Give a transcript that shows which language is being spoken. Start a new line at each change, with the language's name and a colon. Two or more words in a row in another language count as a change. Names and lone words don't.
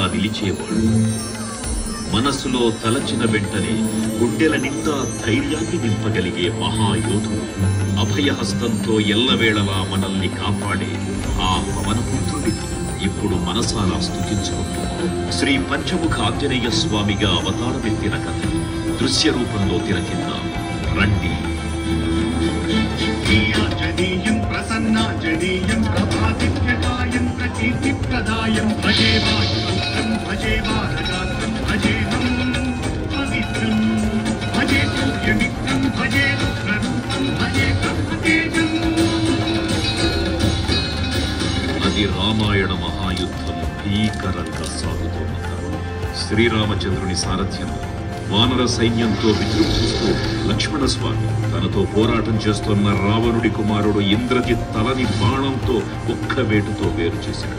Telugu: నిలిచేవాడు, మనసులో తలచిన వెంటనే గుండెల నిండా ధైర్యాన్ని నింపగలిగే మహాయోధుడు, అభయహస్తంతో ఎల్లవేళలా మనల్ని కాపాడే ఆ పవనపుత్రుడిని ఇప్పుడు మనసారా స్తుతించుకుంటున్నాం. శ్రీ పంచముఖ ఆంజనేయ స్వామిగా అవతారమెత్తిన కథ దృశ్య రూపంలో తిలకిద్దాం రండి.
Sanskrit: प्रसन्नाञ्जनेयं प्रभादित्यकायं प्रकीर्तिप्रदायं भजे वायुपुत्रं भजे वारगात्रं भजेहं पवित्रं भजे सूर्यमित्रं भजे रुद्ररूपं भजे ब्रह्मतेजम्.
Telugu: అది రామాయణ మహాయుద్ధం భీకరంగా సాగుతోన్న తరుణం. శ్రీరామచంద్రుని సారథ్యంలో వానర సైన్యంతో విజృంభిస్తూ లక్ష్మణస్వామి తనతో పోరాటం చేస్తున్న రావణుడి కుమారుడు ఇంద్రజిత్ తలని బాణంతో ఒక్క వేటుతో వేరు చేశాడు.